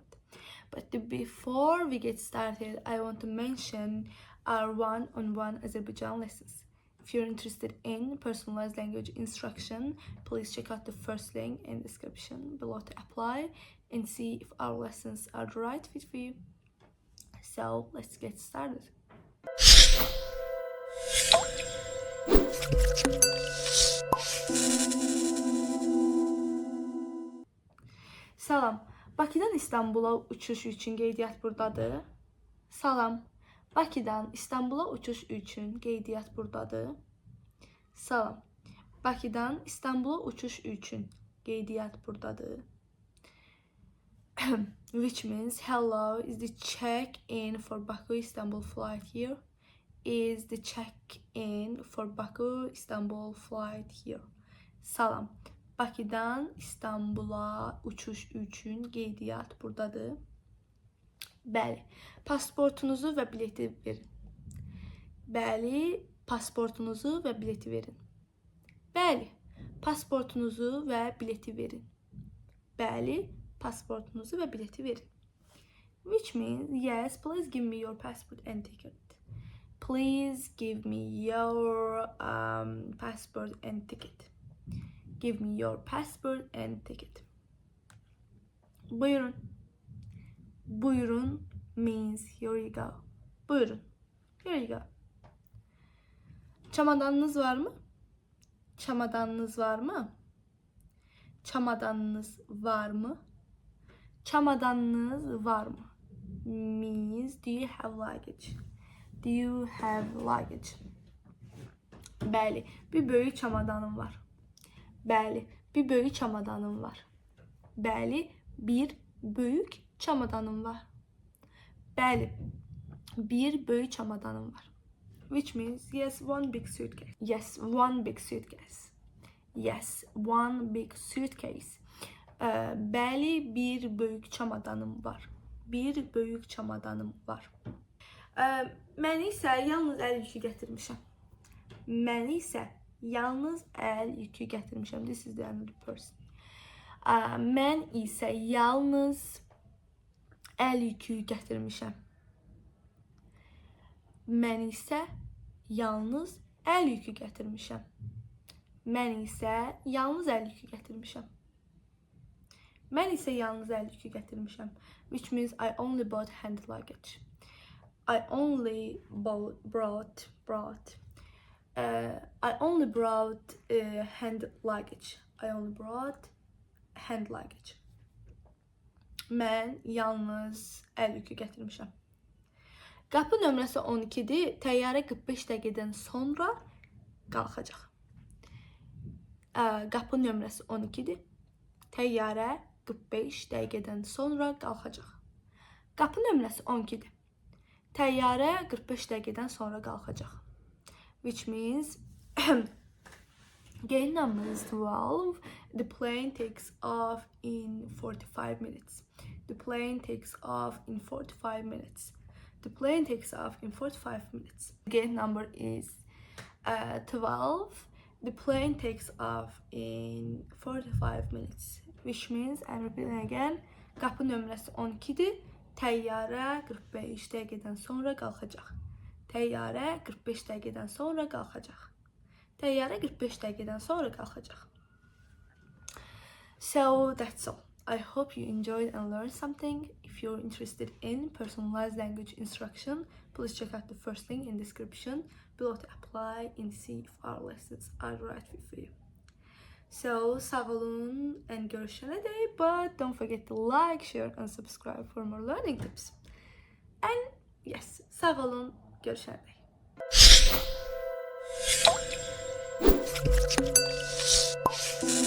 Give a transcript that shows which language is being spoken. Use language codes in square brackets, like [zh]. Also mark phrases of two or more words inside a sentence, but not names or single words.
[en] But before we get started, I want to mention our one-on-one Azerbaijan lessons. If you're interested in personalized language instruction, please check out the first link in the description below to apply and see if our lessons are the right fit for you. So let's get started. [az] Salam. Bakıdan İstanbula uçuş üçün qeydiyyat buradadır. Salam. Bakıdan İstanbula uçuş üçün qeydiyyat buradadır. Salam. Bakıdan İstanbula uçuş üçün qeydiyyat buradadır. [en] Which means hello, is the check-in for Baku Istanbul flight here? Is the check-in for Baku Istanbul flight here? [az] Salam. Bakıdan İstanbula uçuş üçün qeydiyyat buradadır. Bəli, pasportunuzu və bileti verin. Bəli, pasportunuzu və bileti verin. Bəli, pasportunuzu və bileti verin. Bəli, pasportunuzu və bileti verin. [en] Which means, yes, please give me your passport and ticket. Please give me your passport and ticket. Give me your passport and ticket. [az] Buyurun. [en] Buyurun means here you go. Buyurun. Here you go. [az] Çamadanınız var mı? Çamadanınız var mı? Çamadanınız var mı? Çamadanınız var mı? [en] Means do you have luggage? Do you have luggage? [az] Bəli, bir böyük çamadanım var. Bəli, bir böyük çamadanım var. Bəli, bir böyük çamadanım var. Bəli, bir böyük çamadanım var. [en] Which means yes, one big suitcase. Yes, one big suitcase. Yes, one big suitcase. [az] Bəli, bir böyük çamadanım var. Bir böyük çamadanım var. Mən isə yalnız əl yükü gətirmişəm. Mən isə yalnız əl yükü gətirmişəm. [en] This is the another person. [az] Mən isə yalnız əl yükü gətirmişəm. Mən isə yalnız əl yükü gətirmişəm. Mən isə yalnız əl yükü gətirmişəm. Mən isə yalnız əl yükü gətirmişəm. [en] Which means I only bought hand luggage. I only brought hand luggage. I only brought hand luggage. [az] Mən yalnız əl yükü gətirmişəm. Qapı nömrəsi 12-dir. Təyyarə 45 dəqiqədən sonra qalxacaq. Qapı nömrəsi 12-dir. Təyyarə 45 dəqiqədən sonra qalxacaq. Qapı nömrəsi 12-dir. Təyyarə 45 dəqiqədən sonra qalxacaq. [en] Which means gate number is 12. The plane takes off in 45 minutes. The plane takes off in 45 minutes. The plane takes off in 45 minutes. Gate number is 12. The plane takes off in 45 minutes. Which means, I'm repeating again, [az] qapı nömrəsi 12-dir. Təyyarə 45 dəqiqədən sonra qalxacaq. Təyyarə 45 dəqiqədən sonra qalxacaq. Təyyarə 45 dəqiqədən sonra qalxacaq. [en] So that's all. I hope you enjoyed and learned something. If you're interested in personalized language instruction, please check out the first link in the description below to apply and see if our lessons are the right fit for you. So, [az] sağ olun [en] and [az] görüşene dek, [en] but don't forget to like, share and subscribe for more learning tips. And yes, [az] sağ olun, görüşene dek.